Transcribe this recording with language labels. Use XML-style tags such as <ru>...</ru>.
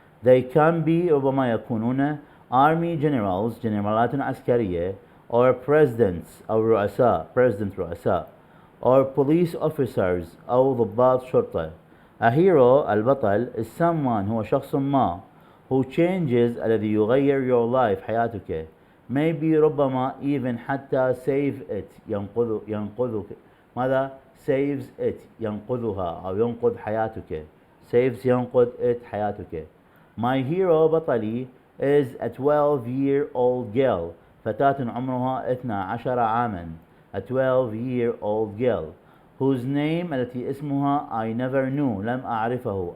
<en>They can be</en> <ar>ربما يكونون</ar> <en>army generals</en> <ar>جنرالات عسكرية</ar> <en>or presidents</en> <ar>أو رؤساء</ar> <en>president</en> <ar>رؤساء</ar> <en>or police officers</en> <ar>أو ضباط شرطة.</ar> <en>A hero</en> <ar>البطل</ar> <en>is someone</en> <ar>هو شخص ما</ar> <en>who changes</en> <ar>الذي يغير</ar> <en>your life</en> <ar>حياتك.</ar> <en>Maybe</en> <ar>ربما</ar> <en>even</en> <ar>حتى</ar> <en>save it</en> <ar>ينقذك. ماذا</ar> <en>saves it</en> <ar>ينقذها أو ينقذ حياتك.</ar> <en>saves</en> <ar>ينقذ</ar> <en>it</en> <ar>حياتك.</ar> <en>My hero</en> <ar>بطلي</ar> <en>is a 12-year-old girl.</en> <ar>فتاة عمرها 12 عاما.</ar> <en>A 12-year-old girl whose name</en> <ar>التي اسمها</ar> <en>I never knew</en> <ar>لم أعرفه.</ar>